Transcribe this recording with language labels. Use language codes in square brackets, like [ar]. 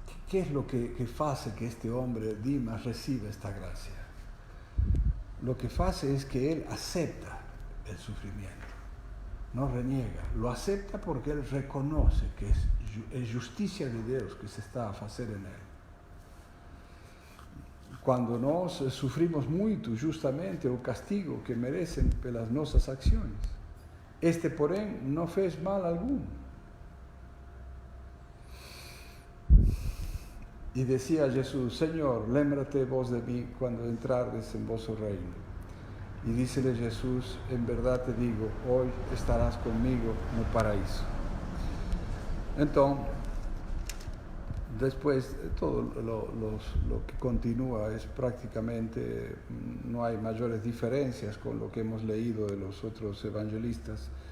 [es] ¿Qué es lo que hace que este hombre, Dimas, reciba esta gracia? Lo que hace es que él acepta el sufrimiento, no reniega, lo acepta porque él reconoce que es justicia de Dios que se está a hacer en él. [pt] Quando nós sufrimos muito justamente o castigo que merecem pelas nossas ações. Este, porém, não fez mal algum. [es] Y decía Jesús, Señor, lémbrate vos de mí cuando entrares en vuestro reino. Y dícele Jesús, en verdad te digo, hoy estarás conmigo en el paraíso. Entonces, después, todo lo que continúa es prácticamente, no hay mayores diferencias con lo que hemos leído de los otros evangelistas.